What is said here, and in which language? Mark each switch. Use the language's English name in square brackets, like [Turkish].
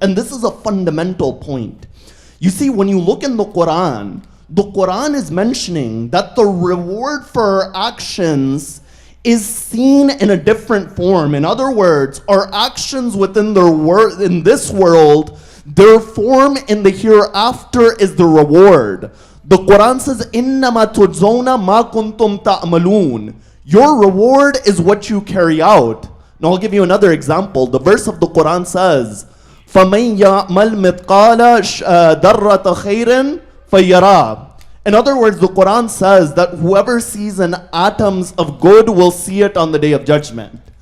[English] And this is a fundamental point. You see, when you look in the Quran is mentioning that the reward for our actions is seen in a different form. In other words, our actions within in this world, their form in the hereafter is the reward. The Quran says, [Arabic] إِنَّمَا تُجْزَوْنَ مَا كُنْتُمْ تَعْمَلُونَ. [English] Your reward is what you carry out. Now I'll give you another example. The verse of the Quran says, [Arabic] فَمَنْ يَعْمَلْ مِثْقَالَ دَرَّةَ خَيْرٍ فَيَرَى. [English] In other words, the Quran says that whoever sees an atoms of good will see it on the day of judgment.